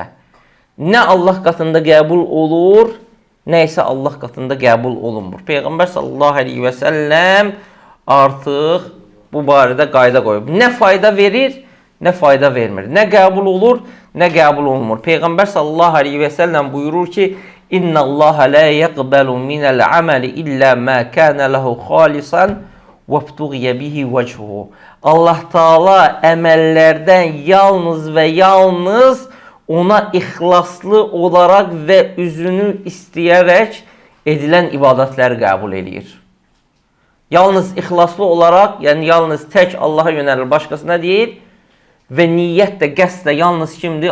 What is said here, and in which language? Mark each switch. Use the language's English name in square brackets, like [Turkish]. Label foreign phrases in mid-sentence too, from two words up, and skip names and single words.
[Azerbaijani] Nə Allah qatında qəbul olur, nə isə Allah qatında qəbul olunmur. Peyğəmbər [Arabic] صلى الله عليه وسلم [Azerbaijani] artıq bu barədə qayda qoyub. Nə fayda verir, nə fayda vermir. Nə qəbul olur, nə qəbul olunmur. Peyğəmbər [Arabic] صلى الله عليه وسلم [Azerbaijani] buyurur ki, [Arabic] إن الله لا يقبل من الأعمال إلا ما كان له خالصا وابتغي به وجهه. [Azerbaijani] Allah Taala əməllərdən yalnız və yalnız ona ixlaslı olaraq və üzünü istəyərək edilən ibadətləri qəbul edir. Yalnız ixlaslı olaraq, yəni yalnız tək Allaha yönəlir, başqasına deyil və niyyət də, qəsd də yalnız kimdir?